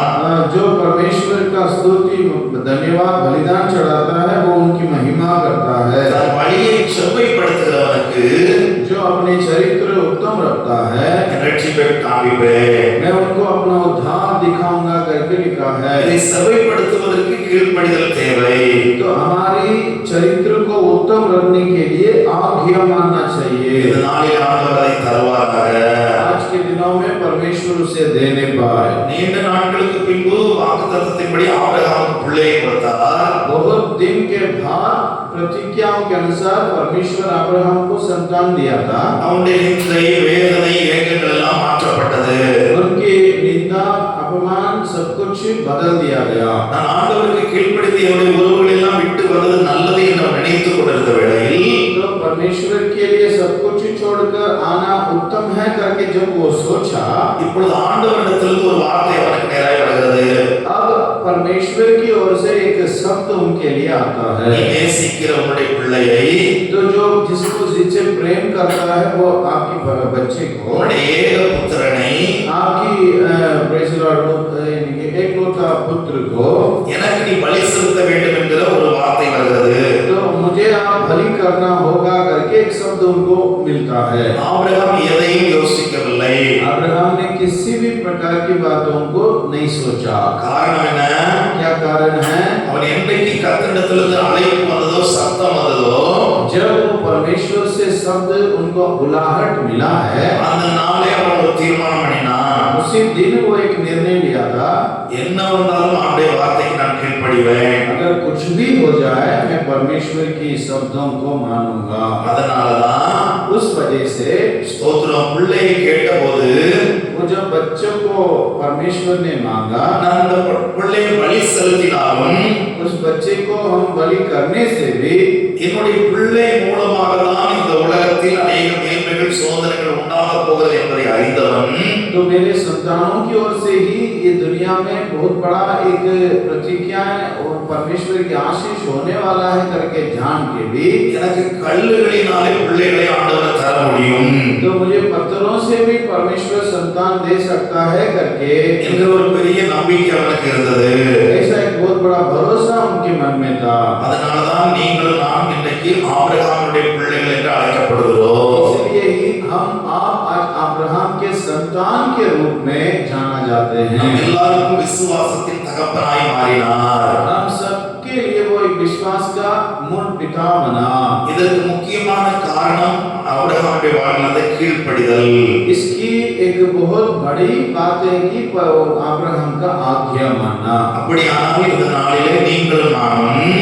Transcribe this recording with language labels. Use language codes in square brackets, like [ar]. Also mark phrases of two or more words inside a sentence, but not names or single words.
[hi] जो परमेश्वर का स्तुति धन्यवाद बलिदान चढ़ाता है वो उनकी महिमा करता है। [ta] தன் வழியை செவ்வைப்படுத்துகிறவனுக்கு [hi] जो अपने चरित्र उत्तम रखता है [ta] என் ரட்சிப்பை காண்பிப்பேன்। [hi] मैं उनको अपना उद्धार दिखाऊंगा करके लिखा है। [ta] இதை செவ்வைப்படுத்துவதற்கு கீழ்ப்படிதல் தேவை। [hi] तो हमारी चरित्र को उत्तम रखने के लिए आज्ञा मानना चाहिए। [ta] இந்த நாளில் ஆண்டவர் அதை தருவாராக। [hi] आज के दिनों में परमेश्वर उसे देने पाए। [ta] நீண்ட நாட்களுக்கு பின்பு வாக்குத்தத்தத்தின்படி ஆபிரகாமுக்கு பிள்ளையை கொடுத்தார். [hi] बहुत दिन के बाद प्रतिज्ञाओं के अनुसार परमेश्वर अब्राहम को संतान दिया था. [ta] அவனுடைய நிந்தை, வேதனை, ஏக்கங்கள் எல்லாம் மாற்றப்பட்டது. [hi] उनकी निंदा, अपमान सब कुछ बदल दिया गया. [ta] நான் ஆண்டவருக்கு கீழ்ப்படிந்து என்னுடைய உறவுகள் எல்லாம் விட்டு வந்தது நல்லது என்று நினைத்துக் கொண்டிருந்த வேளையில் [hi] तो परमेश्वर के लिए सब कुछ छोड़कर आना उत्तम है करके जब वो सोचा, [ta] இப்பொழுது ஆண்டவரிடத்திலிருந்து ஒரு வார்த்தை அவனுக்கு நேராக வருகிறது. [hi] अब परमेश्वर की ओर से एक शब्द उनके लिए आता है. [ta] நீ நேசிக்கிற உன்னுடைய பிள்ளையை, [hi] तो जो जिसको जिससे प्रेम करता है वो आपकी बच्चे को, [ta] உன்னுடைய ஏக புத்திரனை [hi] आपकी [en] praise Lord [hi] एकलौता पुत्र को [ta] எனக்கு நீ பலி செலுத்த வேண்டும் என்கிற ஒரு வார்த்தை வருகிறது. [hi] तो मुझे आप बलि करना होगा करके एक शब्द उनको मिलता है. [ta] ஆபிரகாம் எதையும் யோசிக்கவில்லை. [hi] अब्राहम ने किसी भी प्रकार की बातों को नहीं सोचा. [ta] காரணம் என்ன? [hi] क्या कारण है? [ta] அவன் என்றைக்கு கர்த்தரிடத்திலிருந்து அழைப்பு வந்ததோ, சத்தம் வந்ததோ, [hi] जब परमेश्वर से शब्द उनको बुलाहट मिला है, [ta] அந்த நாளே அவன் ஒரு தீர்மானம் பண்ணினான். [hi] उसी दिन वो एक निर्णय लिया था, [ta] என்ன வந்தாலும் அவனுடைய வார்த்தைக்கு நான் கீழ்ப்படிவேன். [hi] अगर कुछ भी हो जाए मैं परमेश्वर की शब्दों को मानूंगा. [ta] அதனாலதான் [hi] उस वजह से [ta] ஸ்தோத்திரம், பிள்ளையை கேட்டபோது [hi] वो जब बच्चों को परमेश्वर ने मांगा, [ta] நான் அந்த பிள்ளையை பலி செலுத்தினாலும் [hi] उस बच्चे को हम बलि करने से भी [ta] என்னுடைய பிள்ளை மூலமாக தான் இந்த உலகத்தில் अनेक மேன்மைகள், சோதனைகள் உண்டாக போகிறது என்பதை அறிந்தவன், [hi] तो मेरे संतानों की ओर से ही ये दुनिया में बहुत बड़ा एक प्रतिज्ञा और परमेश्वर की आशीष होने वाला है करके जान के भी [ta] எனக்கு கல்லுகளினாலே பிள்ளைகளை ஆண்டவர் தர முடியும் [hi] तो मुझे पत्थरों से भी परमेश्वर संतान दे सकता है करके [ta] என்ற ஒரு பெரிய நம்பிக்கை அவனுக்கு இருந்தது. [hi] ऐसा एक बहुत बड़ा भरोसा उनके मन में था. [ta] அதனாலதான் நீங்களும் நான் இன்றைக்கு ஆபிரகாமுடைய பிள்ளைகள் என்று அழைக்கப்படுகிறோம். [hi] इसलिए ही हम आप आज अब्राहम के संतान के रूप में जाना जाते हैं. [ta] நம் எல்லாருக்கும் விசுவாசத்தின் தகப்பனாய் மாறினார். [hi] हम सबके लिए वो एक विश्वास का मूल पिता बना. [ta] இதற்கு முக்கியமான காரணம் ஆபிரகாமுடைய வாழ்நாள கீழ்ப்படிதல். [hi] इसकी एक बहुत बड़ी बात है कि अब्राहम का आज्ञा मानना. [ta] அப்படியானால் இந்த நாளிலே நீங்களும் நானும்